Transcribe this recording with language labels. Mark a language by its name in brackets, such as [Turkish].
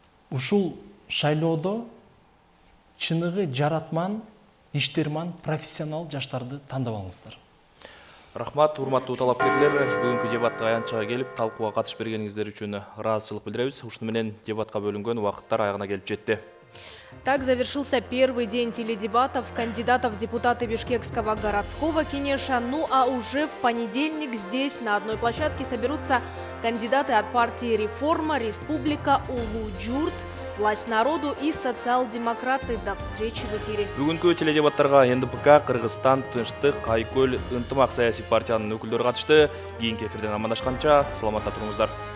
[Kyrgyz] Ушул шайлоодо чыныгы жаратман, иштерман, профессионал жаштарды тандап алыңыздар. Рахмат, урматтуу талапкерлер, бүгүнкү дебатка аянтчага келип, талкууга катышып бергениңиздер үчүн ыраазычылык билдиребиз. Ушуну менен дебатка бөлүнгөн убакыттар аягына келип жетти. [Russian] Так завершился первый день теледебатов кандидатов в депутаты Бишкекского городского кенеша. Ну а уже в понедельник здесь на одной площадке соберутся кандидаты от партии «Реформа», «Республика», «Улу-Джурт», «Власть народу» и «Социал-демократы». До встречи в эфире. [Kyrgyz] Бүгүнкү теледебаттарга НДПК, Кыргызстан, Тынчтык, Айкөл, Ынтымак саясий партиянын өкүлдөрү катышты. Кийинки эфирден амандашканча саламатта туруңуздар.